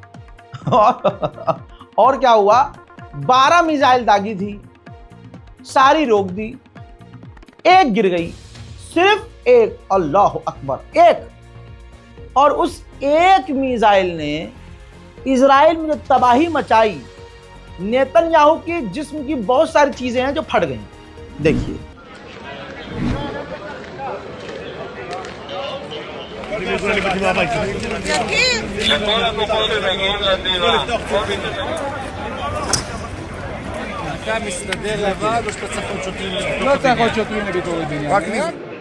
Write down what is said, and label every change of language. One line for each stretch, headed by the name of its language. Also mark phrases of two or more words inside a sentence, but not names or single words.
Hindi: और क्या हुआ, 12 मिसाइल दागी थी, सारी रोक दी, एक गिर गई, सिर्फ एक,
Arabic: الله أكبر,
Hindi: एक। और उस एक मिसाइल ने इजराइल में जो तबाही मचाई, नेतन्याहू के जिस्म की बहुत सारी चीजें हैं जो फट गई। देखिए
Hebrew: אתה מסתדר לבד או שאתה צריך עוד שוטרים? לא צריך עוד שוטרים לביקורת בעניין.